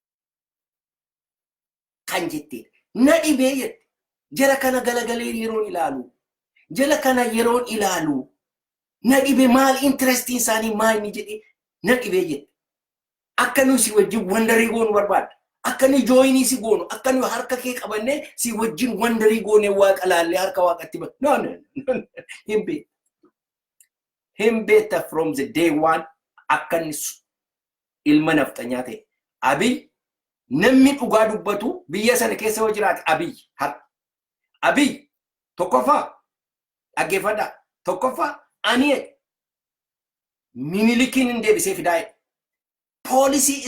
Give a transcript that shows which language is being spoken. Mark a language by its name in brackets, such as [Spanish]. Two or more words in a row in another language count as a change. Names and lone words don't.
[Oromo] kan jette na dhibee jette jara kana galagalee yeroon ilaalu na dhibee maal interestiin isaanii maal ni jedhe na dhibee jette akka nu si wajjin wandarii goonu barbaada akka nu jooyinii si goonu akka nu harka kee qabannee si wajjin wandarii goonee waaqa laallee harka waaqatti ba no [English] him better from the day one [Oromo] akkan ilma naftanyaa ta'e Abiy namni dhugaa dubbatu biyya sana keessa hoo jiraate Abiy tokkoffaa dhaggeeffadha tokkoffaa ani Minilikiin hin deebisee fidaa'e poolisii